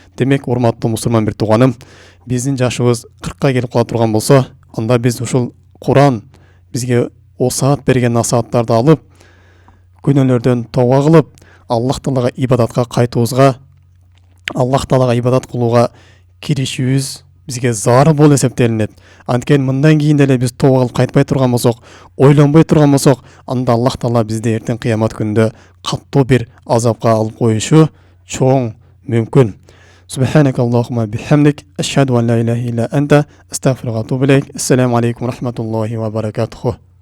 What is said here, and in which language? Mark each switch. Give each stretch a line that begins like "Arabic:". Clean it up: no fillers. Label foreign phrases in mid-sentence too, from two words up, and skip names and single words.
Kyrgyz: Демек, урматтуу мусулман бир тууганым, биздин жашыбыз 40ка келип кала турган болсо, анда биз ушул Куран бизге осаат берген насааттарды алып, күнөөлөрдөн тооба кылып, Аллах Таалага ибадатка кайтуубузга, Аллах Таалага ибадат кылууга киришүүбүз бизге зарыл болуп эсептелинет. Анткени мындан кийин деле биз тооба кылып кайтпай турган болсок, ойлонбой турган болсок, анда Аллах Таала бизди эртең кыямат күнүндө каттуу бир азапка алып коюшу чоң мүмкүн.
Arabic: سبحانك اللهم بحمدك أشهد أن لا إله إلا أنت أستغفرك وأتوب إليك. السلام عليكم ورحمة الله وبركاته.